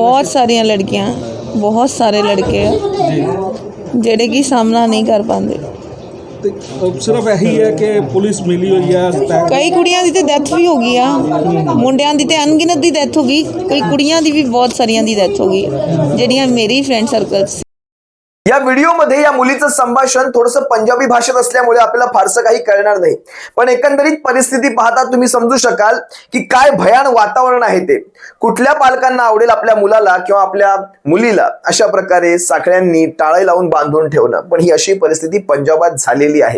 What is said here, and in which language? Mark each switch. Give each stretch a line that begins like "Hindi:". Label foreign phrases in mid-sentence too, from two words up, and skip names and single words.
Punjabi: ਬਹੁਤ ਸਾਰੀਆਂ ਲੜਕੀਆਂ, ਬਹੁਤ ਸਾਰੇ ਲੜਕੇ ਆ ਜਿਹੜੇ ਕਿ ਸਾਹਮਣਾ ਨਹੀਂ ਕਰ ਪਾਉਂਦੇ। ਤੇ ਸਿਰਫ ਇਹੀ ਹੈ ਕਿ ਪੁਲਿਸ ਮਿਲੀ ਹੋਈ ਆ? ਕਈ ਕੁੜੀਆਂ ਦੀ ਤੇ ਡੈਥ ਵੀ ਹੋ ਗਈ ਆ, ਮੁੰਡਿਆਂ ਦੀ ਤੇ ਅਣਗਿਣਤ ਦੀ ਡੈਥ ਹੋ ਗਈ, ਕਈ ਕੁੜੀਆਂ ਦੀ ਵੀ ਬਹੁਤ ਸਾਰੀਆਂ ਦੀ ਡੈਥ ਹੋ ਗਈ ਜਿਹੜੀਆਂ ਮੇਰੀ
English: friend circle
Punjabi: 'ਚ।
Marathi: या व्हिडिओमध्ये या मुलीचं संभाषण थोडंसं पंजाबी भाषेत असल्यामुळे आपल्याला फारसं काही कळणार नाही, पण एकंदरीत परिस्थिती पाहता तुम्ही समजू शकाल की काय भयान वातावरण आहे ते. कुठल्या पालकांना आवडेल आपल्या मुलाला किंवा आपल्या मुलीला अशा प्रकारे साखळ्यांनी टाळे लावून बांधून ठेवणं, पण ही अशी परिस्थिती पंजाबात झालेली आहे.